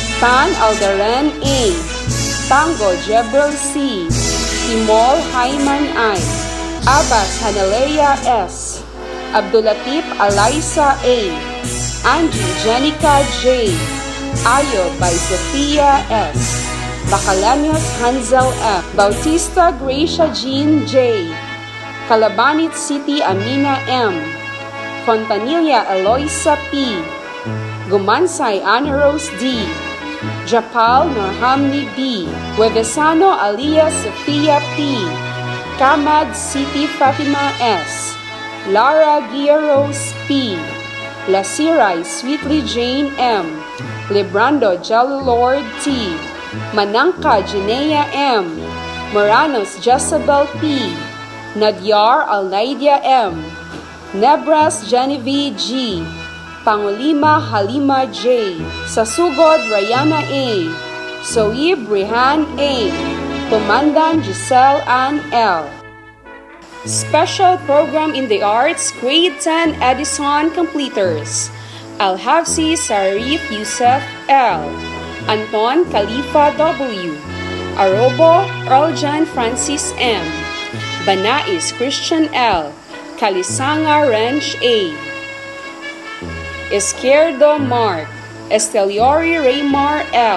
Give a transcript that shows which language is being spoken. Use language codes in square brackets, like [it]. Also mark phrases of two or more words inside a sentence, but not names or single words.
[en] Tan Aldaren A. Tango Jebrel C. Timol Hayman I. Abbas Hanalea S. Abdulatif Alaisa A. Angie Jenica J. Ayo by Sophia S. Bacalaños Hansel F. Bautista Gracia Jean J. Calabanit City Amina M. Fontanilla Eloisa P. Gumansay Ana Rose D. Japal Norhamni B. Huevesano Alia Sofia P. Kamad City Fatima S. Lara Gia Rose P. Lasiray Sweetly Jane M. Librando Jello Lord T. Manangka Jinea M. Moranos Jezebel P. Nadyar Alnaidia M. Nebras Genevieve G. Pangulima Halima J. Sasugod Rayana A. Soib Rihan A. Tumandan Giselle Ann L. Special Program in the Arts Grade 10 Edison Completers. Alhafsi Sarif Yusef L. Anton Khalifa W. Arobo Earljan Francis M. Banais Christian L. Kalisanga Ranch A. Izquierdo Mark. Esteliori Raymar L.